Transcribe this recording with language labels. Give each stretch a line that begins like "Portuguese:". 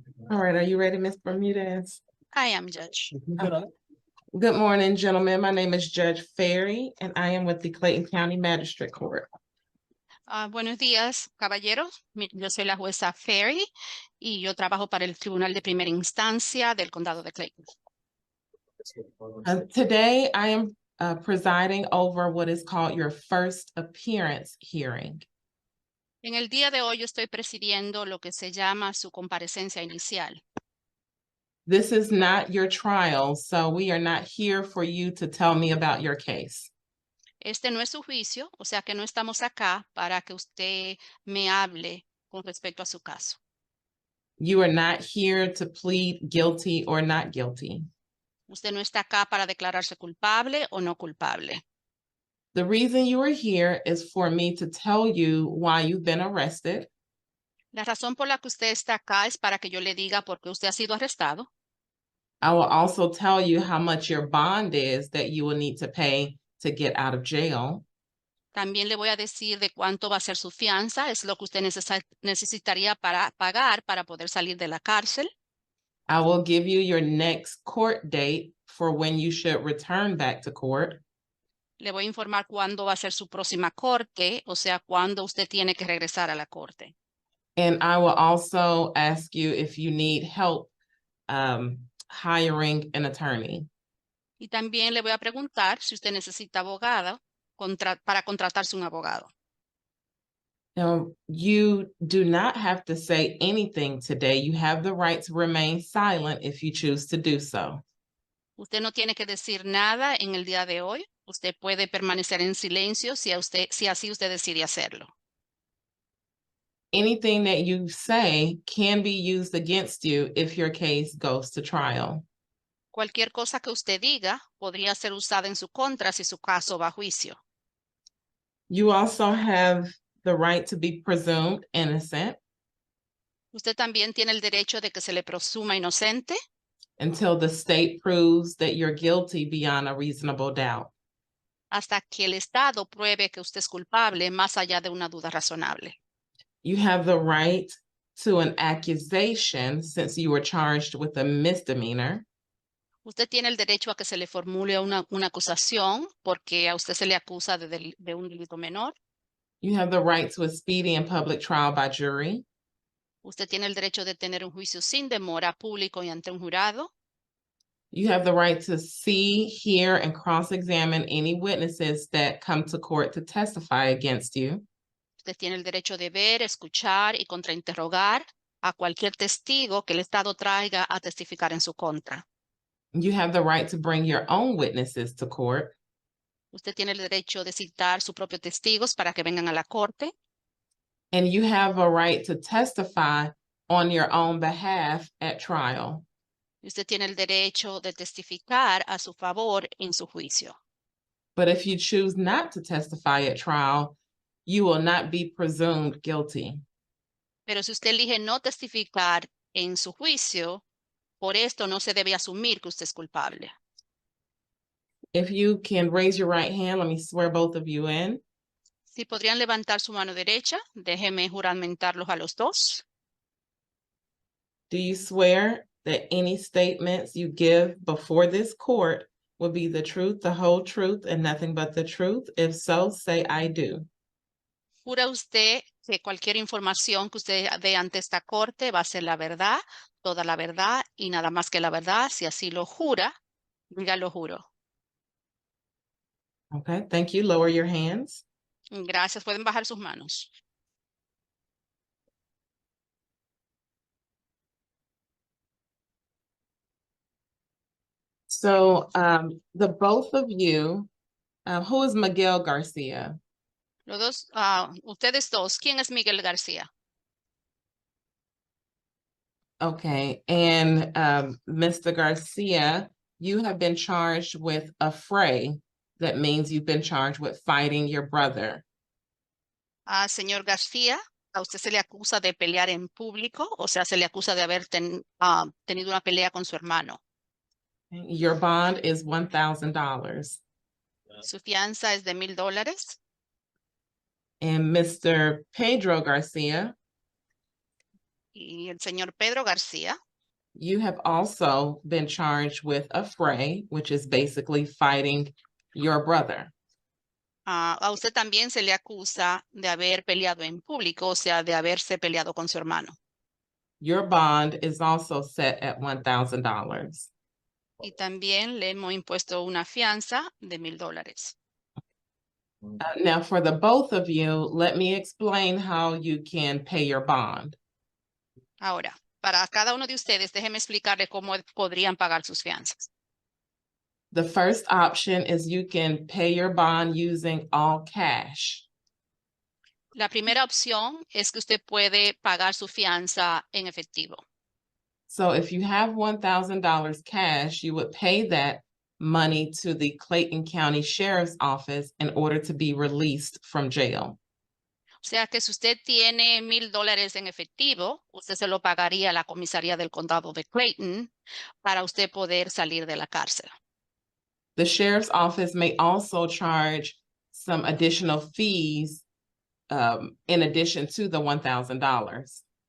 English: All right, are you ready, Ms. Bermudez? I am, Judge. Good morning, gentlemen. My name is Judge Ferry, and I am with the Clayton County Magistrate Court.
Spanish: Buenos días, caballeros. Yo soy la jueza Ferry y yo trabajo para el Tribunal de Primera Instancia del Condado de Clayton.
English: Today, I am presiding over what is called your first appearance hearing.
Spanish: En el día de hoy yo estoy presidiendo lo que se llama su comparecencia inicial.
English: This is not your trial, so we are not here for you to tell me about your case.
Spanish: Este no es su juicio, o sea que no estamos acá para que usted me hable con respecto a su caso.
English: You are not here to plead guilty or not guilty.
Spanish: Usted no está acá para declararse culpable o no culpable.
English: The reason you are here is for me to tell you why you've been arrested.
Spanish: La razón por la que usted está acá es para que yo le diga por qué usted ha sido arrestado.
English: I will also tell you how much your bond is that you will need to pay to get out of jail.
Spanish: También le voy a decir de cuánto va a ser su fianza, es lo que usted necesitaría para pagar para poder salir de la cárcel.
English: I will give you your next court date for when you should return back to court.
Spanish: Le voy a informar cuándo va a ser su próxima corte, o sea, cuándo usted tiene que regresar a la corte.
English: And I will also ask you if you need help hiring an attorney.
Spanish: Y también le voy a preguntar si usted necesita abogado para contratarse un abogado.
English: Now, you do not have to say anything today. You have the right to remain silent if you choose to do so.
Spanish: Usted no tiene que decir nada en el día de hoy. Usted puede permanecer en silencio si así usted decide hacerlo.
English: Anything that you say can be used against you if your case goes to trial.
Spanish: Cualquier cosa que usted diga podría ser usada en su contra si su caso va a juicio.
English: You also have the right to be presumed innocent.
Spanish: Usted también tiene el derecho de que se le presuma inocente
English: until the state proves that you're guilty beyond a reasonable doubt.
Spanish: hasta que el Estado pruebe que usted es culpable más allá de una duda razonable.
English: You have the right to an accusation since you were charged with a misdemeanor.
Spanish: Usted tiene el derecho a que se le formule una acusación porque a usted se le acusa de un delito menor.
English: You have the right to a speedy and public trial by jury.
Spanish: Usted tiene el derecho de tener un juicio sin demora público y ante un jurado.
English: You have the right to see, hear, and cross-examine any witnesses that come to court to testify against you.
Spanish: Usted tiene el derecho de ver, escuchar y contrainterrogar a cualquier testigo que el Estado traiga a testificar en su contra.
English: You have the right to bring your own witnesses to court.
Spanish: Usted tiene el derecho de citar sus propios testigos para que vengan a la corte.
English: And you have a right to testify on your own behalf at trial.
Spanish: Usted tiene el derecho de testificar a su favor en su juicio.
English: But if you choose not to testify at trial, you will not be presumed guilty.
Spanish: Pero si usted elige no testificar en su juicio, por esto no se debe asumir que usted es culpable.
English: If you can raise your right hand, let me swear both of you in.
Spanish: Si podrían levantar su mano derecha, déjeme juramentarlos a los dos.
English: Do you swear that any statements you give before this court will be the truth, the whole truth, and nothing but the truth? If so, say I do.
Spanish: ¿Jura usted que cualquier información que usted dé ante esta corte va a ser la verdad, toda la verdad y nada más que la verdad? Si así lo jura, diga lo juro.
English: Okay, thank you. Lower your hands.
Spanish: Gracias. Pueden bajar sus manos.
English: So the both of you, who is Miguel Garcia?
Spanish: Los dos, ustedes dos, ¿quién es Miguel García?
English: Okay, and Mr. Garcia, you have been charged with affray. That means you've been charged with fighting your brother.
Spanish: Señor García, a usted se le acusa de pelear en público, o sea, se le acusa de haber tenido una pelea con su hermano.
English: Your bond is $1,000.
Spanish: Su fianza es de $1,000.
English: And Mr. Pedro Garcia,
Spanish: Y el señor Pedro García,
English: you have also been charged with affray, which is basically fighting your brother.
Spanish: a usted también se le acusa de haber peleado en público, o sea, de haberse peleado con su hermano.
English: Your bond is also set at $1,000.
Spanish: Y también le hemos impuesto una fianza de $1,000.
English: Now, for the both of you, let me explain how you can pay your bond.
Spanish: Ahora, para cada uno de ustedes, déjenme explicarle cómo podrían pagar sus fianzas.
English: The first option is you can pay your bond using all cash.
Spanish: La primera opción es que usted puede pagar su fianza en efectivo.
English: So if you have $1,000 cash, you would pay that money to the Clayton County Sheriff's Office in order to be released from jail.
Spanish: O sea que si usted tiene $1,000 en efectivo, usted se lo pagaría a la comisaría del condado de Clayton para usted poder salir de la cárcel.
English: The sheriff's office may also charge some additional fees in addition to the $1,000.